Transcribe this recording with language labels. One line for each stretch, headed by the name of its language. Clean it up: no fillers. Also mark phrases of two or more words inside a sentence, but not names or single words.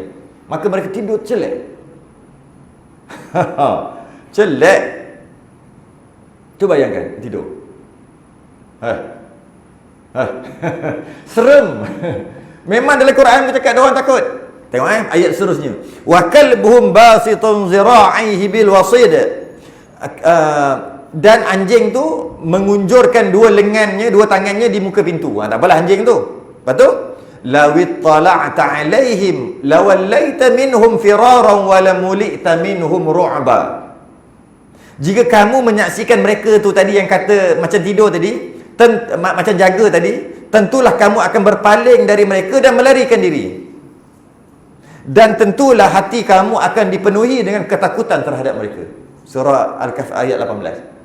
Malay: Maka mereka tidur celek. Celek. Cuba bayangkan tidur. Serem. Memang dalam Quran bercakap dia orang takut. Tengok ayat seterusnya.
Arabic: وكلبهم باسط ذراعيه بالوصيد.
Malay: Dan anjing tu mengunjurkan dua lengannya, dua tangannya di muka pintu. Tak apalah anjing tu. Lepas tu,
Arabic: لو اطلعت عليهم لوليت منهم فرارا ولملئت منهم رعبا.
Malay: Jika kamu menyaksikan mereka tu tadi yang kata macam tidur tadi, macam jaga tadi, tentulah kamu akan berpaling dari mereka dan melarikan diri. Dan tentulah hati kamu akan dipenuhi dengan ketakutan terhadap mereka. Surah Al-Kahf ayat 18.